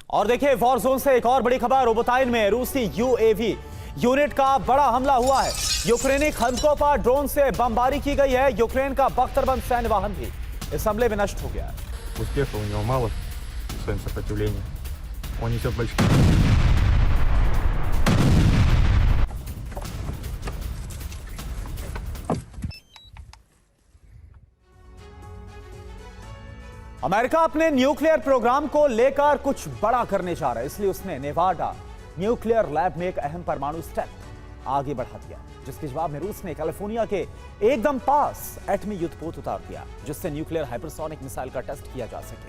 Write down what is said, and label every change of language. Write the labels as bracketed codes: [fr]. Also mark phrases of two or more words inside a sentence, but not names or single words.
[hi] और देखिए वॉर जोन से एक और बड़ी खबर। ओबोताइन में रूसी यूएवी यूनिट का बड़ा हमला हुआ है। यूक्रेनी खंदकों पर ड्रोन से बमबारी की गई है। यूक्रेन का बख्तरबंद सैन्य वाहन भी इस हमले में नष्ट हो गया है। [ru] Успеха у него мало в своем сопротивлении. Он несет большие. [hi] अमेरिका अपने [en] nuclear program [hi] को लेकर कुछ बड़ा करने जा रहा है, इसलिए उसने नेवाडा [en] nuclear lab [hi] में एक अहम परमाणु स्टेप आगे बढ़ा दिया, जिसके जवाब में रूस ने कैलिफोर्निया के एकदम पास एटमी युद्धपोत उतार दिया, जिससे [en] nuclear hypersonic missile [hi] का टेस्ट किया जा सके।